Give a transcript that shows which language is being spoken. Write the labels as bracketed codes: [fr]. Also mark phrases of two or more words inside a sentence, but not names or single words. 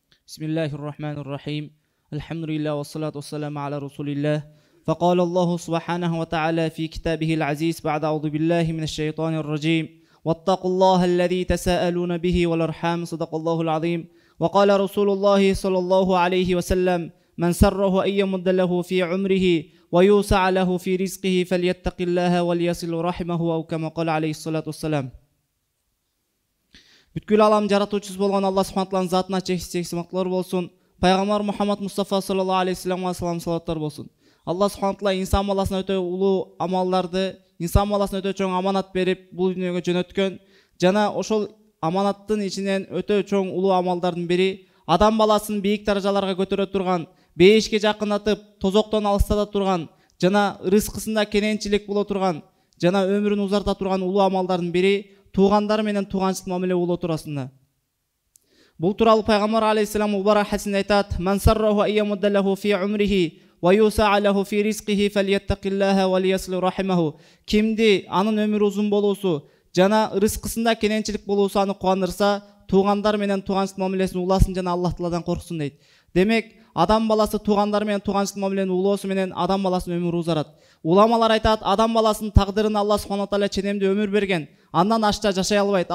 [ar] بسم الله الرحمن الرحيم الحمد لله والصلاة والسلام على رسول الله فقال الله سبحانه وتعالى في كتابه العزيز بعد أعوذ بالله من الشيطان الرجيم واتقوا الله الذي تساءلون به والأرحام صدق الله العظيم وقال رسول الله صلى الله عليه وسلم من سره أن يمد له في عمره ويوسع له في رزقه فليتق الله وليصل رحمه أو كما قال عليه الصلاة والسلام. [ky] Бүткүл алам жаратуучусу болгон [ar] الله سبحانه وتعالى [ky] затына чексиз макталар болсун. Пайгамбар Мухаммад Мустафа [ar] صلى الله عليه وسلم [ky] салам-салаваттар болсун. [ar] الله سبحانه وتعالى [ky] инсан баласына өтө улуу амалдарды, инсан баласына өтө чоң аманат берип, бул дүйнөгө жөнөткөн. Жана ошол аманаттын ичинен өтө чоң улуу амалдардын бири адам баласын бийик даражаларга көтөрө турган, бейишке жакындатып, тозоктон алыстата турган, жана рызкысында кененчилик боло турган, жана өмүрүн узарта турган улуу амалдардын бири туғандар менен туғанчылык мамиле болуу туурасында. Бул тууралуу пайгамбар алейхиссалам убара хадисинде айтат: [ar] "من سره أن يمد له في عمره ويوسع له في رزقه فليتق الله وليصل رحمه." [ky] Кимди анын өмүрү узун болуусу жана рызкысында кененчилик болуусу аны кубандырса, туғандар менен туғанчылык мамилесин уласын жана Аллах Тааладан корксун дейт. Демек, адам баласы туғандар менен туғанчылык мамилени улоосу менен адам баласынын өмүрү узарат. Уламалар айтат, адам баласынын тагдырын [ar] الله سبحانه وتعالى [ky] ченемдүү өмүр берген, андан ашта жашай албайт.